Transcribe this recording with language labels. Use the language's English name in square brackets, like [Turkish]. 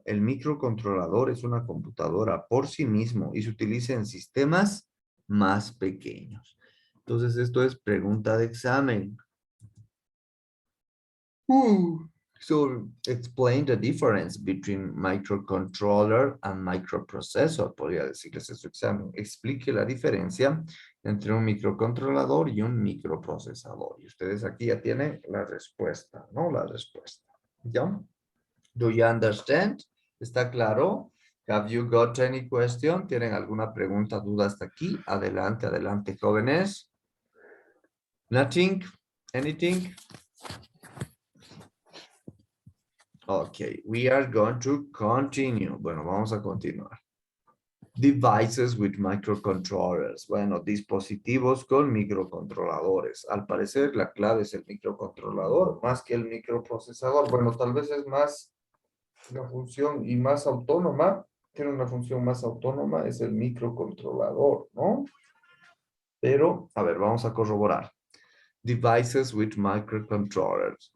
[Spanish] El microcontrolador es una computadora por sí mismo y se utiliza en sistemas más pequeños. Entonces, esto es pregunta de examen. [English] So explain the difference between microcontroller and microprocessor. [Spanish] Podría decirles en su examen. Explique la diferencia entre un microcontrolador y un microprocesador. Y ustedes aquí ya tienen la respuesta, ¿no? La respuesta. ¿Ya? [English] Do you understand? [Spanish] ¿Está claro? [English] Have you got any question? [Spanish] ¿Tienen alguna pregunta, duda hasta aquí? Adelante, adelante, jóvenes. [English] Nothing? Anything? Okay, we are going to continue. [Spanish] Bueno, vamos a continuar. [English] Devices with microcontrollers. [Spanish] Bueno, dispositivos con microcontroladores. Al parecer, la clave es el microcontrolador más que el microprocesador. Bueno, tal vez es más la función y más autónoma. Tiene una función más autónoma, es el microcontrolador, ¿no? Pero, a ver, vamos a corroborar. [English] Devices with microcontrollers.